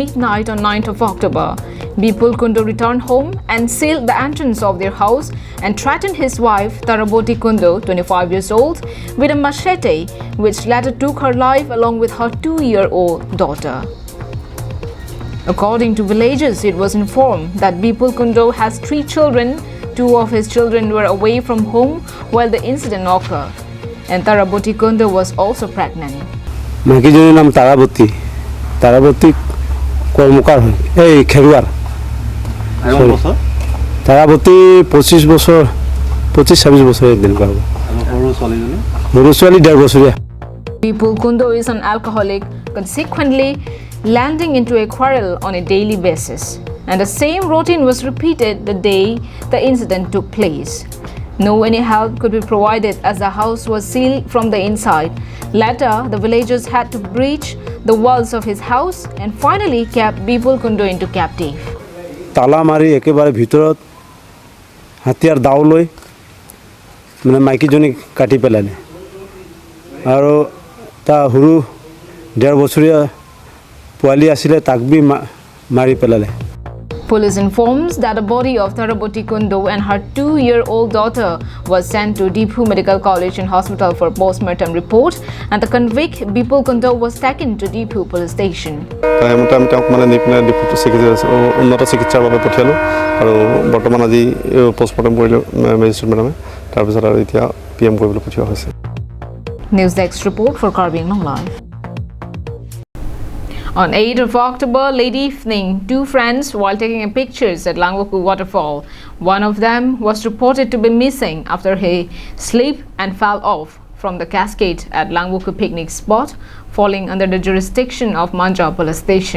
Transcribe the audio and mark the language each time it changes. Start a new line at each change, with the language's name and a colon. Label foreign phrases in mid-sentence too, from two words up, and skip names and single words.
English: midnight on 9th of October, Bipul Kundo returned home and sealed the entrance of their house and threatened his wife, Taraboti Kundo, 25 years old, with a machete, which later took her life along with her 2-year-old daughter. According to villagers, it was informed that Bipul Kundo has 3 children. 2 of his children were away from home while the incident occurred, and Taraboti Kundo was also pregnant.
Assamese: মাইকী জনীৰ নাম তাৰাবতী কৰ্মকাৰ হয় এই খেৰুৱাৰ তাৰাবতী 25 বছৰ 26 বছৰ দিন পাব সৰু ছোৱালী 1.5 বছৰীয়া.
English: Bipul Kundo is an alcoholic, consequently landing into a quarrel on a daily basis, and the same routine was repeated the day the incident took place. No any help could be provided as the house was sealed from the inside. Later, the villagers had to breach the walls of his house and finally kept Bipul Kundo into captive.
Assamese: তালা মাৰি একেবাৰে ভিতৰত হাতিয়াৰ দাও লৈ মানে মাইকীজনী কাটি পেলালে আৰু তা সৰু 1.5 বছৰীয়া পোৱালি আছিলে তাক বি মাৰি পেলালে.
English: Police informs that the body of Taraboti Kundo and her 2-year-old daughter was sent to Deephu Medical College and Hospital for post-mortem report, and the convict Bipul Kundo was taken to Deephu Police Station.
Assamese: উন্নত চিকিৎসাৰ বাবে পঠিয়ালোঁ আৰু বৰ্তমান আজি পোষ্টমৰ্টেম কৰিলোঁ মেজিষ্ট্ৰেট মেডামে, তাৰপিছত আৰু এতিয়া PM কৰিবলৈ পঠিওৱা হৈছে.
English: News Desk report for Karbi Anglong Live. On 8th of October, late evening, 2 friends while taking pictures at Langbuku waterfall. One of them was reported to be missing after he slipped and fell off from the cascade at Langbuku picnic spot, falling under the jurisdiction of Manja Police Station.